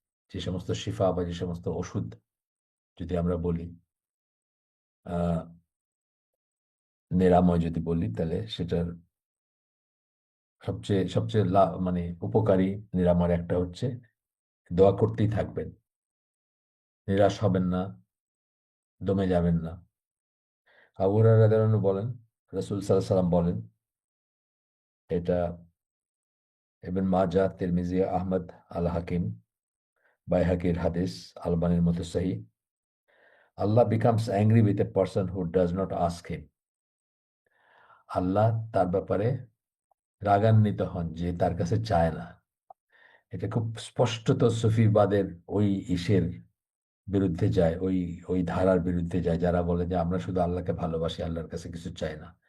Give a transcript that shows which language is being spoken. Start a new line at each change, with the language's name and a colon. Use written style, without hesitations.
Bangla: যে সমস্ত শিফা বা যে সমস্ত ওষুধ যদি আমরা বলি, আহ নিরাময় যদি বলি, তাহলে সেটার সবচেয়ে সবচেয়ে মানে উপকারী নিরাময় একটা হচ্ছে দোয়া করতেই থাকবেন, নিরাশ হবেন না, দমে যাবেন না। আবু হুরায়রা রাদিয়াল্লাহু আনহু বলেন, রাসূল সাল্লাল্লাহু আলাইহি ওয়াসাল্লাম বলেন, এটা ইবন মাজাহ, তিরমিজি, আহমদ, আল হাকিম, বাইহাকির হাদিস, আলবানির মতো সহিহ।
English: Allah becomes angry with a person who does not ask him.
Bangla: আল্লাহ তার ব্যাপারে রাগান্বিত হন যে তার কাছে চায় না। এটা খুব স্পষ্টত সুফিবাদের ওই ইসের বিরুদ্ধে যায়, ওই ওই ধারার বিরুদ্ধে যায় যারা বলে যে আমরা শুধু আল্লাহকে ভালোবাসি, আল্লাহর কাছে কিছু চাই না।